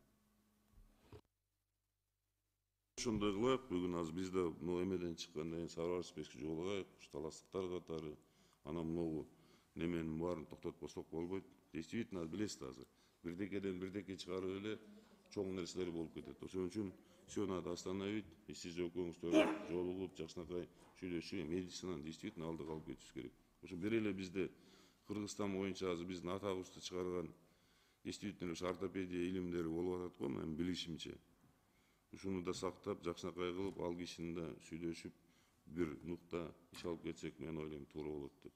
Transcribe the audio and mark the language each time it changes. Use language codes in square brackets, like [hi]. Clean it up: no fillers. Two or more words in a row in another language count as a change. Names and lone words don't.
[ky] Ошондой кылайык, бүгүн азыр бизде эмеден чыккандан кийин Сабыр Арыспековичке жолугайык, таластыктар катары Анан могу неменин баарын токтотпосок болбойт. Действительно билесиз азыр. Бирдекеден бирдеке чыгарып эле чоң нерселер болуп кетет. Ошон үчүн [ru] все надо остановить. [ky] И сиз экөөңүздөр жолугуп, жакшынакай сүйлөшүп, медицинаны действительно алдыга алып кетишибиз керек. Ошо бир эле бизде Кыргызстан боюнча азыр биздин атабызды чыгарган действительно ушу ортопедия илимдери болуп атат го, менин билишимче. Ушуну да сактап, жакшынакай кылып, ал кишини да сүйлөшүп, бир нукта иш алып кетсек, мен ойлойм туура болот деп.